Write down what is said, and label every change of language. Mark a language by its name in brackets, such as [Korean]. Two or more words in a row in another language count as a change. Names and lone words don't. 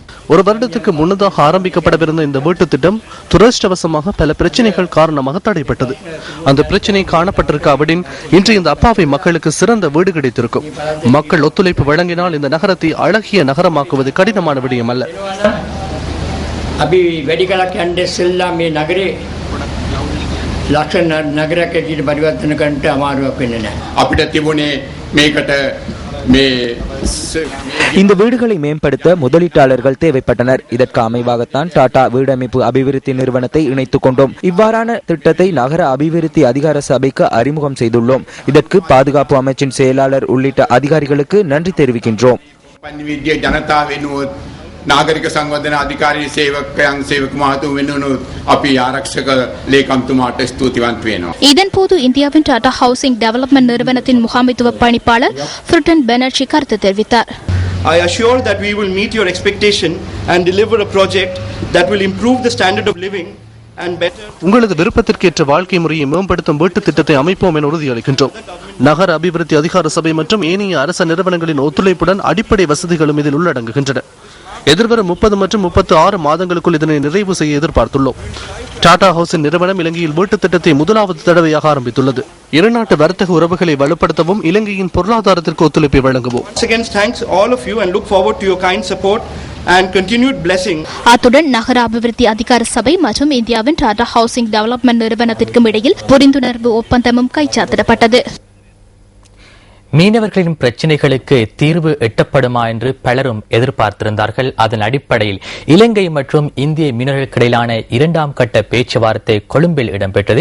[Tamil] ஒரு வருடத்துக்கு முன்னதாக ஆரம்பிக்கப்படவிருந்த இந்த வீட்டு திட்டம் துரதிருஷ்டவசமாக பல பிரச்சனைகள் காரணமாக தடைப்பட்டது. அந்த பிரச்சனை காணப்பட்டிருக்காவிடின் இன்று இந்த அப்பாவி மக்களுக்கு சிறந்த வீடு கிடைத்திருக்கும். மக்கள் ஒத்துழைப்பு வழங்கினால் இந்த நகரத்தை அழகிய நகரமாக்குவது கடினமான விடயம் அல்ல. [Sinhala] අපි වැඩි කලක් යන්නේ ඉස්සෙල්ලා මේ නගරේ ලක්ෂණ නගරයක් ඇටියට පරිවර්තන කරන්නට අමාරුවක් වෙන්නේ නැහැ. අපිට තිබුණේ මේකට මේ [Tamil] இந்த வீடுகளை மேம்படுத்த முதலீட்டாளர்கள் தேவைப்பட்டனர். இதற்கு அமைவாகத்தான் டாடா வீடமைப்பு அபிவிருத்தி நிறுவனத்தை இணைத்துக் கொண்டோம். இவ்வாறான திட்டத்தை நகர அபிவிருத்தி அதிகார சபைக்கு அறிமுகம் செய்துள்ளோம். இதற்கு பாதுகாப்பு அமைச்சின் செயலாளர் உள்ளிட்ட அதிகாரிகளுக்கு நன்றி தெரிவிக்கின்றோம். [Sinhala] නාගරික සංවර්ධන අධිකාරී සේවකයන් සේවක මහතුන් වෙනුණු අපි ආරක්ෂක ලේකම්තුමාට ස්තුතිවන්ත වෙනවා. [Tamil] இதன்போது இந்தியாவின் டாடா ஹவுசிங் டெவலப்மெண்ட் நிறுவனத்தின் முகாமைத்துவ பணிப்பாளர் ஃப்ரிட்டன் பெனர்ஜி கருத்து தெரிவித்தார். [English] I assure that we will meet your expectation and deliver a project that will improve the standard of living and better. [Tamil] உங்களது விருப்பத்திற்கேற்ற வாழ்க்கை முறையை மேம்படுத்தும் வீட்டு திட்டத்தை அமைப்போம் என உறுதியளிக்கின்றோம். நகர அபிவிருத்தி அதிகார சபை மற்றும் ஏனைய அரச நிறுவனங்களின் ஒத்துழைப்புடன் அடிப்படை வசதிகளும் இதில் உள்ளடங்குகின்றன. எதிர்வரும் 30 மற்றும் 36 மாதங்களுக்குள் இதனை நிறைவு செய்ய எதிர்பார்த்துள்ளோம். டாடா ஹவுசின் நிறுவனம் இலங்கையில் வீட்டு திட்டத்தை முதலாவது தடவையாக ஆரம்பித்துள்ளது. இருநாட்டு வர்த்தக உறவுகளை வலுப்படுத்தவும் இலங்கையின் பொருளாதாரத்திற்கு ஒத்துழைப்பை வழங்கவும். [English] Thanks all of you and look forward to your kind support and continued blessing. [Tamil] அத்துடன் நகர அபிவிருத்தி அதிகார சபை மற்றும் இந்தியாவின் டாடா ஹவுசிங் டெவலப்மெண்ட் நிறுவனத்திற்கும் இடையில் புரிந்துணர்வு ஒப்பந்தமும் கைச்சாத்திடப்பட்டது. மீனவர்களின் பிரச்சினைகளுக்கு தீர்வு எட்டப்படுமா என்று பலரும் எதிர்பார்த்திருந்தார்கள். அதன் அடிப்படையில் இலங்கை மற்றும் இந்திய மீனவர்களுக்கு இடையிலான 2ஆம் கட்ட பேச்சுவார்த்தை கொழும்பில் இடம்பெற்றது.